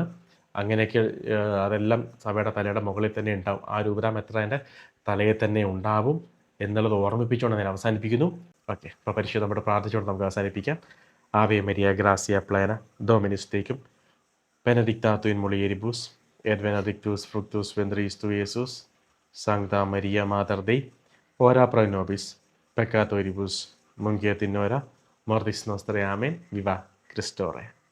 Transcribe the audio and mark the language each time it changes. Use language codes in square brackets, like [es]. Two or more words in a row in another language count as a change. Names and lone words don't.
[ml] അങ്ങനെയൊക്കെ അതെല്ലാം സഭയുടെ തലയുടെ മുകളിൽ തന്നെ ഉണ്ടാവും. ആ രൂപതാമെത്രാൻ്റെ തലയിൽ തന്നെ ഉണ്ടാവും എന്നുള്ളത് ഓർമ്മിപ്പിച്ചുകൊണ്ട് ഞാൻ അവസാനിപ്പിക്കുന്നു. ഓക്കെ, ഇപ്പോൾ പരിശുദ്ധ നമ്മുടെ പ്രാർത്ഥിച്ചുകൊണ്ട് നമുക്ക് അവസാനിപ്പിക്കാം. [la] Ave Maria gratia plena Dominus tecum benedicta tu in mulieribus et benedictus fructus ventris tui, Iesus. Sancta Maria Mater Dei, ora pro nobis peccatoribus, nunc et in hora mortis nostrae. Amen. Viva Christore.